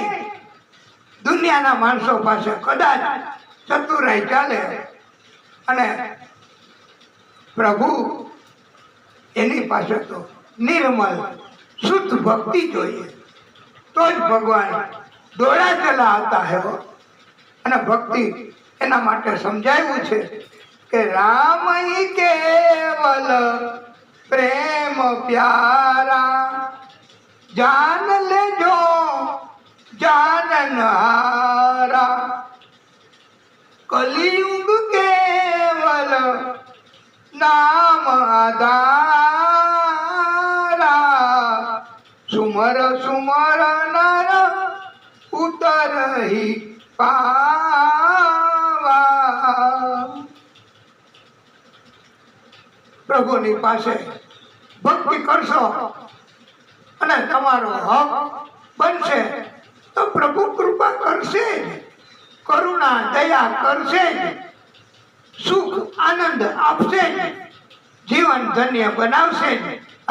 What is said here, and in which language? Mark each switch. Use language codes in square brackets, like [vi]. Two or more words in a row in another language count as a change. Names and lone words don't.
[gu] દુનિયાના માણસો પાસે કદાચ ચતુરાઈ ચાલે અને પ્રભુ એની પાસે તો નિર્મલ શુદ્ધ ભક્તિ જોઈએ તો જ ભગવાન [hi] दौड़ा चला आवता है। [gu] અને ભક્તિ એના માટે સમજાવ્યું છે કે [hi] राम केवल प्रेम प्यारा जान ले जो जाननहारा कलियुग केवल नाम आधारा सुमर सुमर नर उतर ही पावा। [gu] પ્રભુની પાસે ભક્તિ કરશો અને તમારો હક બનશે તો પ્રભુ કૃપા કરશે જ, કરુણા દયા કરશે જ, સુખ આનંદ આપશે જ, જીવન ધન્ય બનાવશે જ।